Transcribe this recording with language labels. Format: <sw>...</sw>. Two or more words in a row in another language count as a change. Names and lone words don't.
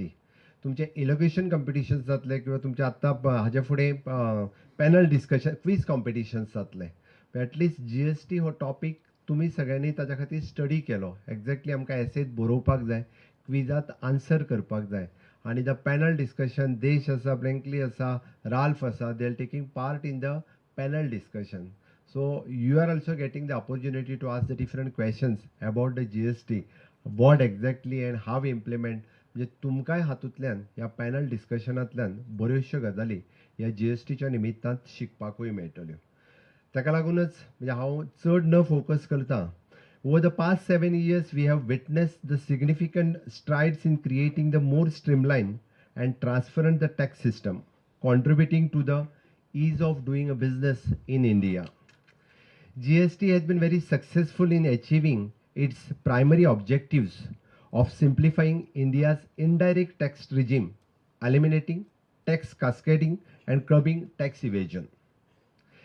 <kok>तुमचे</kok> <en>elocution competitions</en> <kok>जातले किंवा तुमचे आत्तां हाजे फुडें</kok> <en>panel discussion, quiz competitions</en> <kok>जातले. एटलिस्ट GST हो टॉपीक तुमी सगळ्यांनी ताच्या खातीर स्टडी केलो. एक्झॅक्टली आमकां एसेत बरोवपाक जाय, क्विजांत आन्सर करपाक जाय आनी</kok> <en>the panel discussion,</en> <kok>देश आसा, ब्लँकली आसा, राल्फ आसा,</kok> <en>they are taking part in the panel discussion. so you are also getting the opportunity to ask the different questions about the GST, what exactly and how implement.</en> <kok>म्हणजे तुमकांय हातूंतल्यान ह्या पॅनल डिस्कशनांतल्यान बऱ्योचश्यो गजाली ह्या GSTच्या निमित्तान शिकपाकूय मेळटल्यो. ताका लागूनच म्हणजे हांव चड न फोकस करता.</kok> <en>over the past 7 years we have witnessed the significant strides in creating the more streamlined and transparent the tax system, contributing to the ease of doing a business in India. GST has been very successful in achieving its primary objectives of simplifying India's indirect tax regime, eliminating tax cascading and curbing tax evasion.</en>